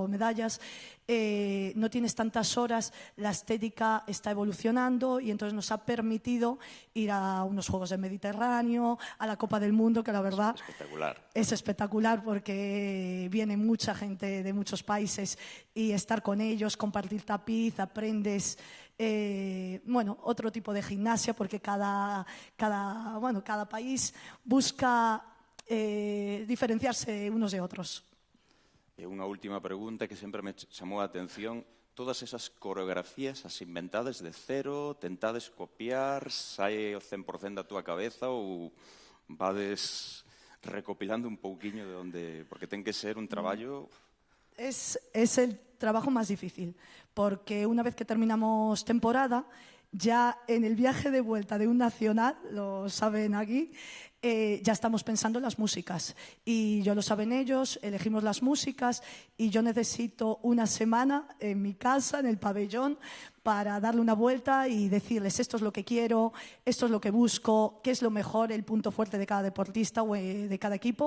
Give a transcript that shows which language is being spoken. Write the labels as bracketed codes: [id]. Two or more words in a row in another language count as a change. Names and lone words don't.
[es] medallas, no tienes tantas horas, la estética está evolucionando y entonces nos ha permitido ir a unos Juegos del Mediterráneo, a la Copa del Mundo, que la verdad es espectacular porque viene mucha gente de muchos países y estar con ellos, compartir tapiz, aprendes otro tipo de gimnasia porque cada país busca diferenciarse unos de otros. [gl] E unha última pregunta que sempre me chamou a atención. todas esas coreografías, as inventadas de cero, tentades copiar, sai o 100% da túa cabeza ou vades recopilando un pouquiño de onde... Porque ten que ser un traballo... [es] Es el trabajo más difícil, porque una vez que terminamos temporada, ya en el viaje de vuelta de un nacional, lo saben aquí, ya estamos pensando en las músicas. Y yo lo saben ellos, elegimos las músicas y yo necesito una semana en mi casa, en el pabellón, para darle una vuelta y decirles esto es lo que quiero, esto es lo que busco, qué es lo mejor, el punto fuerte de cada deportista o de cada equipo.